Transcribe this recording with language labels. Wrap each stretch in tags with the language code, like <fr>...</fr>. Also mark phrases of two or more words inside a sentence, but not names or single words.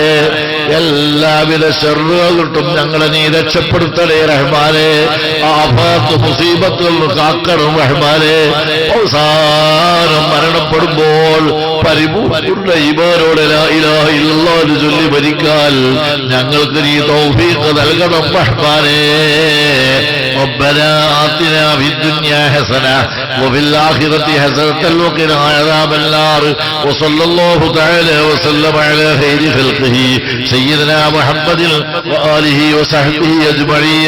<ml>എല്ലാവിധ ശർറുകളും ഞങ്ങളെ നീ രക്ഷപ്പെടുത്തണേ റഹ്മാനെ. ആഫാത്ത് മുസീബത്തുകൾ കാക്കണം റഹ്മാനെ. അവസാനം മരണപ്പെടുമ്പോൾ പരിപൂർണ്ണ ഈമാനോടെ</ml> <ar>لا إله إلا الله</ar> <ml>എന്ന് ചൊല്ലി മരിക്കാൻ ഞങ്ങൾക്ക് നീ തൗഫീഖ് നൽകണം റഹ്മാനേ.</ml> <ar>ربنا آتنا في الدنيا حسنة وفي الآخرة حسنة وقنا عذاب النار. وصلى الله تعالى وسلم على خير خلقه سيدنا محمد وآله وصحبه أجمعين.</ar>